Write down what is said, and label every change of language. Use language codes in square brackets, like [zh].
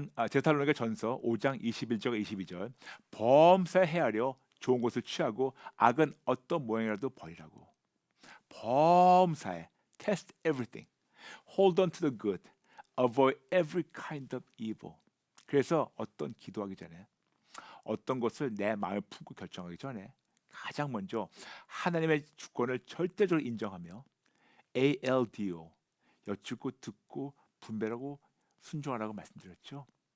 [ko] 데살로니가 전서 5장 21절 22절. 범사에 헤아려 좋은 것을 취하고 악은 어떤 모양이라도 버리라고. 범사에 [en] test everything. Hold on to the good. Avoid every kind of evil. [ko] 그래서 어떤 기도하기 전에 어떤 것을 내 마음에 품고 결정하기 전에 가장 먼저 하나님의 주권을 절대적으로 인정하며 ALDO 여쭙고 듣고 분별하고 순종하라고 말씀드렸죠.